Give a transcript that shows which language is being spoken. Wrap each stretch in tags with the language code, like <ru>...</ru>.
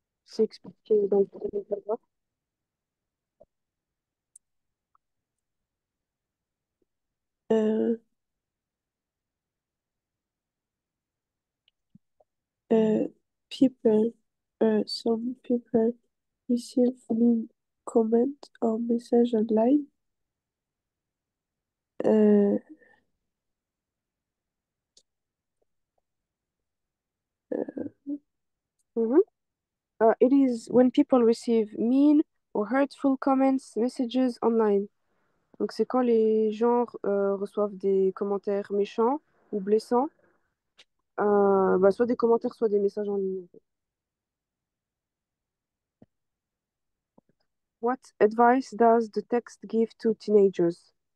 <fr>c'est expliqué dans le premier paragraphe.</fr> <en>euh, uh, people, some people receive mean comment or message online. Euh, Mhm. It is when people receive mean or hurtful comments, messages online.</en> <fr>Donc, c'est quand les gens reçoivent des commentaires méchants ou blessants, bah, soit des commentaires, soit des messages en ligne.</fr> <en>What advice does the text give to teenagers?</en>